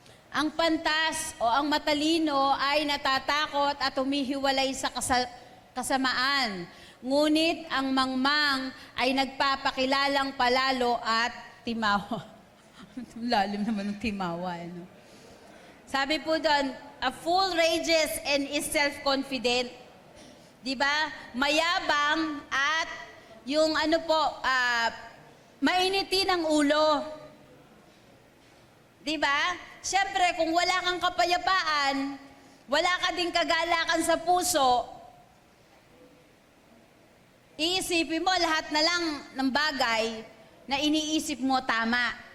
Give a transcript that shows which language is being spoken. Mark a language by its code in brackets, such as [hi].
[tl] Ang pantas o ang matalino ay natatakot at humihiwalay sa kasamaan. Ngunit ang mangmang ay nagpapakilalang palalo at timawa. Lalim naman ng timawa. Ano? Sabi po doon, [en] a fool rages and is self-confident. [tl] Diba? Mayabang at yung ano po, mainitin ang ulo. Diba? Siyempre, kung wala kang kapayapaan, wala ka ding kagalakan sa puso, iisipin mo lahat na lang ng bagay na iniisip mo tama.